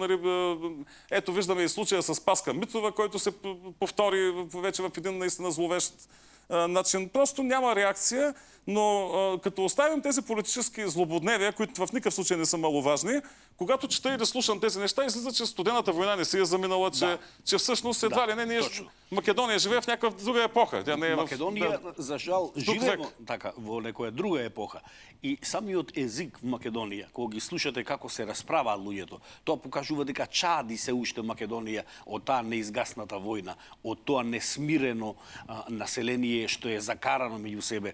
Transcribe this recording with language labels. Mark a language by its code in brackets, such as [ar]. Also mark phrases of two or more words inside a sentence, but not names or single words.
[bg] Нали, ето виждаме и случая с Паска Митова, който се повтори вече в един наистина зловещ начин. Просто няма реакция, но като оставим тези политически злободневия, които в никакъв случай не са маловажни, когато чета и да слушам тези неща, излиза, че студената война не си е заминала, че всъщност едва ли не ние Македония живее в някаква друга епоха. Тя не е [mk] Македонија, за жал, живее така во некоја друга епоха. И самиот език в Македонија, кога ги слушате како се расправаат луѓето, тоа покажува дека чади се уште Македонија од таа неизгасната војна, од тоа несмирено население што е закарано меѓу себе.